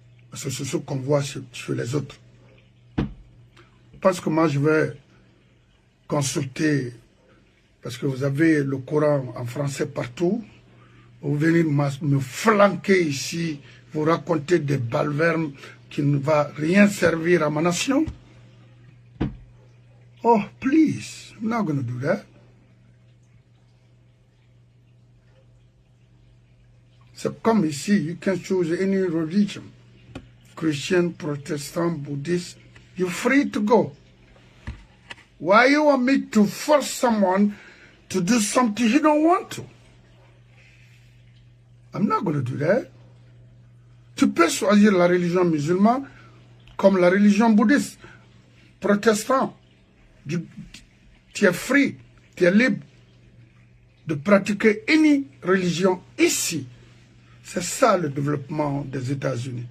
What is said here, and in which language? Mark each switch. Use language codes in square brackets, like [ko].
[fr] Parce que c'est ce qu'on voit sur les autres. Parce que moi je vais consulter, parce que vous avez le Coran en français partout, vous venez me flanquer ici, vous raconter des balvernes qui ne vont rien servir à ma nation. [en] Oh, please, I'm not going to do that. [fr] C'est comme ici, [en] you can choose any religion. Christian, Protestant, Buddhist, you're free to go. Why you want me to force someone to do something he don't want to? I'm not going to do that. [fr] Tu peux choisir la religion musulmane comme la religion bouddhiste, protestant. Tu es [en] free, [fr] tu es libre. de pratiquer une religion ici. C'est ça le développement des États-Unis.